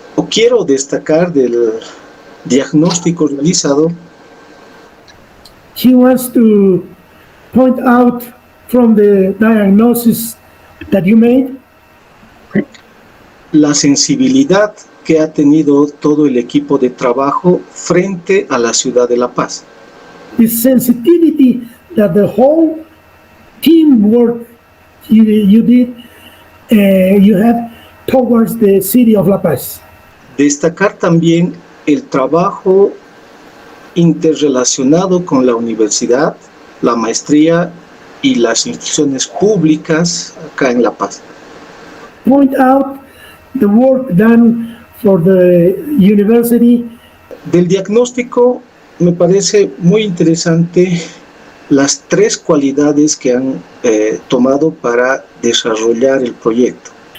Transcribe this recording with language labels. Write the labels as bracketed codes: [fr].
[es] Quiero destacar del diagnóstico realizado [en] He wants to point out from the diagnosis that you made [es] la sensibilidad que ha tenido todo el equipo de trabajo frente a la ciudad de La Paz. [en] the sensitivity that the whole teamwork you did, you had towards the city of La Paz. [es] Destacar también el trabajo interrelacionado con la universidad, la maestría y las instituciones públicas acá en La Paz. [en] Point out the work done for the university. [es] Del diagnóstico me parece muy interesante las 3 cualidades que han tomado para desarrollar el proyecto.